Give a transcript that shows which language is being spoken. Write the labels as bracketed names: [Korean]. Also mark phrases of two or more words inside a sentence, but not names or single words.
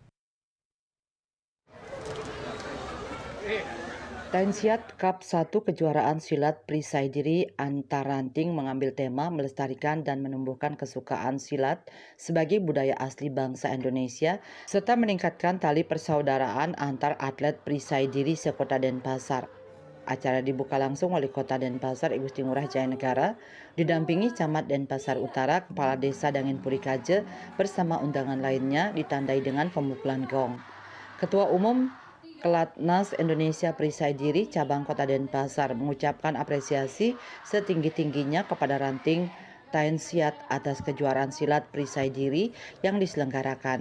[Indonesian] Tainsiat Cup 1 kejuaraan silat perisai diri antar ranting mengambil tema melestarikan dan menumbuhkan kesukaan silat sebagai budaya asli bangsa Indonesia serta meningkatkan tali persaudaraan antar atlet perisai diri sekota Denpasar. Acara dibuka langsung Wali Kota Denpasar Gusti Ngurah Jaya Negara didampingi Camat Denpasar Utara, Kepala Desa Dangin Purikaje bersama undangan lainnya ditandai dengan pemukulan gong. Ketua Umum Kelatnas Indonesia Perisai Diri Cabang Kota Denpasar mengucapkan apresiasi setinggi-tingginya kepada ranting Tainsiat atas kejuaraan silat perisai diri yang diselenggarakan.